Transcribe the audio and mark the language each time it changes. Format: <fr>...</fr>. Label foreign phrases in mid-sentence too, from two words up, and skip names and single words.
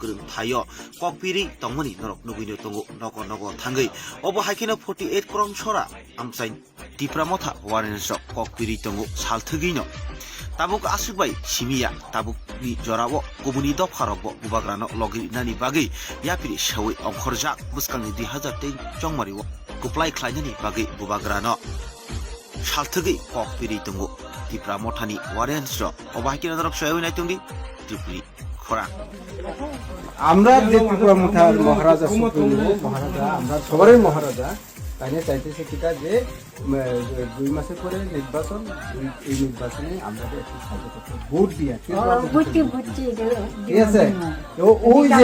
<trp>thayo kokpiri tongmani norok nuguino tongo nogo thangai obo haikena 48 krom chora amsain tipramotha</trp> <en>warrior stock</en> <trp>kokpiri tongo salthugino tabuk asukbai simia tabuk ni jorabo gubuni dopharabo bubagrano logi nani bagai yapiri shawi omkhorjak buskang 2023 chongmari kuplai khlani bagai bubagrano salthugei kokpiri tongo tipramothani</trp> <en>warrior stock</en> <trp>obo haikena norok shawi nai tongdi tripuri খরা</trp> <bn>আমরা যে ত্রিপুরামথার মহারাজা মহারাজা আমরা সবারই মহারাজা তাই না চাইতেছি কিটা যে 2 মাসের পরে নির্বাচন এই নির্বাচনে আমরা একটু সাহায্য করতে ভোট দিয়া বুঝছি ঠিক আছে তো ওই যে</bn>